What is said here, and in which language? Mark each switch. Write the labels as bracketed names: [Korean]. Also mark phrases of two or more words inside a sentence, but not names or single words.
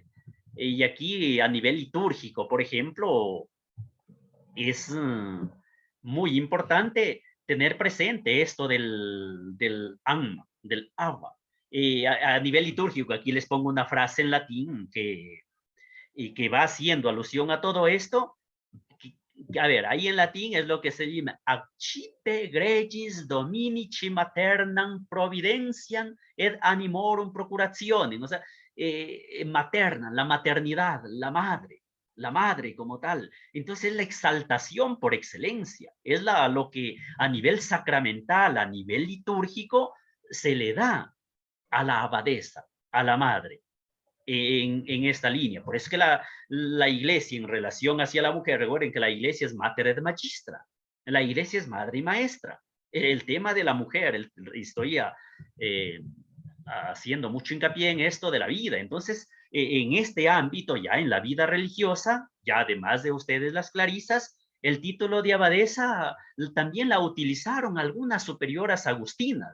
[Spanish] Y aquí a nivel litúrgico, por ejemplo, es muy importante tener presente esto del Anma, del Abba. A nivel litúrgico, aquí les pongo una frase en latín que y que va haciendo alusión a todo esto. A ver, ahí en latín es lo que se llama [Latin] accite gregis dominici maternam providenciam et animorum procurationem, [Spanish] o sea, materna, la maternidad, la madre como tal. Entonces es la exaltación por excelencia, es lo que a nivel sacramental, a nivel litúrgico, se le da a la abadesa, a la madre. En esta línea. Por eso es que la iglesia en relación hacia la mujer, recuerden que la iglesia es [Latin] mater et magistra, [Spanish] la iglesia es madre y maestra. El tema de la mujer, estoy haciendo mucho hincapié en esto de la vida. Entonces, en este ámbito, ya en la vida religiosa, ya además de ustedes las clarisas, el título de abadesa también la utilizaron algunas superioras agustinas.